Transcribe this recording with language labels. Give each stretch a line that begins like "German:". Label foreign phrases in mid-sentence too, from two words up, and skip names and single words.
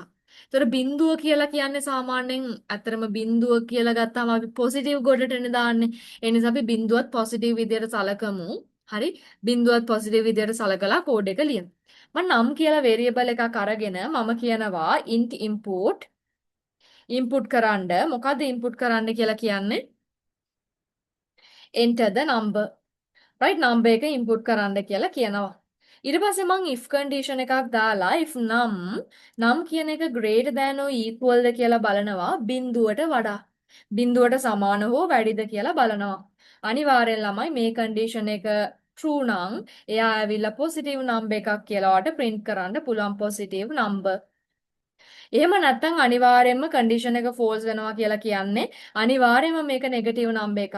Sinhala: ඒතර බිඳුව කියලා කියන්නේ සාමාන්‍යයෙන් ඇත්තරම බිඳුව කියලා ගත්තාම අපි පොසිටිව් ගොඩටනේ දාන්නේ. ඒ නිසා අපි බිඳුවත් පොසිටිව් විදියට සලකමු. හරි? බිඳුවත් පොසිටිව් විදියට සලකලා කෝඩ් එක ලියමු. මම නම් කියලා වේරියබල් එකක් අරගෙන මම කියනවා
English: int input
Sinhala: කරන්න. මොකද්ද input කරන්න කියලා කියන්නේ?
English: enter the number. right number
Sinhala: එක input කරන්න කියලා කියනවා. ඊට පස්සේ මං
English: if condition
Sinhala: එකක් දාලා if නම් කියන එක
English: greater than or equal
Sinhala: ද කියලා බලනවා බිඳුවට වඩා. බිඳුවට සමාන හෝ වැඩිද කියලා බලනවා. අනිවාර්යෙන් ළමයි මේ condition එක true නම් එයා ඇවිල්ලා
English: positive number
Sinhala: එකක් කියලා ඔයාලට print කරන්න පුළුවන්
English: positive number.
Sinhala: එහෙම නැත්නම් අනිවාර්යයෙන්ම condition එක false වෙනවා කියලා කියන්නේ අනිවාර්යයෙන්ම මේක
English: negative number
Sinhala: එකක්.